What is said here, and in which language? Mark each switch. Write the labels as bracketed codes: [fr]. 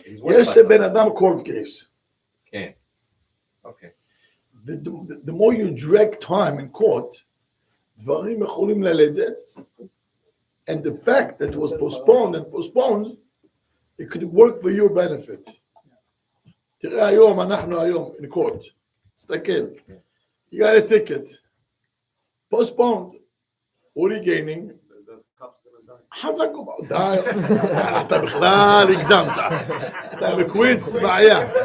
[he] יש לבן אדם [en] court case. [he] כן. אוקיי. [en] The more you drag time in court, [he] דברים יכולים ללדת, [en] and the fact that it was postponed, it could work for your benefit. [he] תראה היום, אנחנו היום [en] in court, [he] תסתכל, [en] you got a ticket, postponed, what are you gaining? [he] חזק ובא, די, אתה בכלל הגזמת, אתה בקוויץ בעיה.